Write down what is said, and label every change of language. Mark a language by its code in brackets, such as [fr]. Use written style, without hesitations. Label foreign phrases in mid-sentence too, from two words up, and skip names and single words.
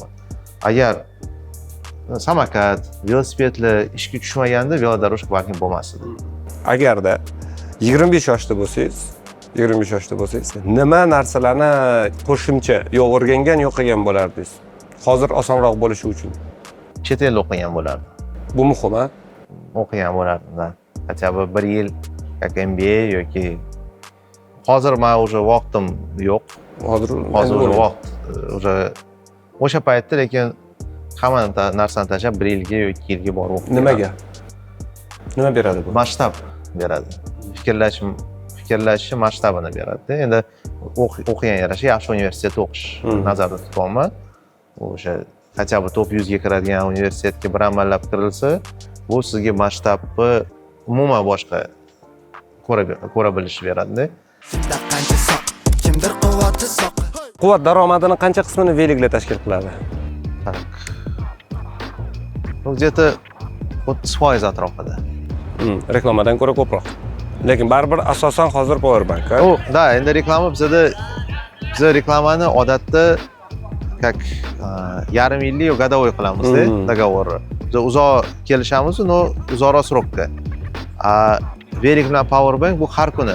[uz] Agar samokat, velosipedlar ishga tushmaganda velodorojka balkim bo'lmas edi. agarda 25 yoshda bo'lsangiz, nima narsalarni qo'shimcha yo o'rgangan, yo qilgan bo'lardingiz? Hozir osonroq bo'lishi uchun. Chet elda o'qigan bo'lardim. Bu muhim, ha? O'qigan bo'lardim. [ru] Хотя бы [uz] 1 yil как MBA yoki hozir men уже vaqtim yo'q. Hozir уже vaqt уже o'sha paytda lekin hamma narsani tashlab 1 yilga yoki 2 yilga borib o'qib. Nimaga? Nima beradi bu? Masshtab beradi. Fikrlash masshtabini beradi. Endi o'qigan yarasha yaxshi universitetda o'qish nazarda tutyapman. O'sha [ru] хотя бы [uz] top 100 ga kiradigan universitetga bir amallab kirilsa, bu sizga masshtabni umuman boshqa ko'ra bilish beradi. qancha soq kimdir quvvati soq Quvvat daromadini qancha qismini veliklar tashkil qiladi? [ru] Ну, где-то 30% atrofida. [uz] Reklamadan ko'ra ko'proq. Lekin baribir asosan hozir Powerbank, ha? Da, endi reklama biz reklamani odatda как yarim yillik годовой qilamizda, договорni. Biz uzoq kelishamiz, no uzoqroq srokka. Velik bilan Powerbank bu har kuni.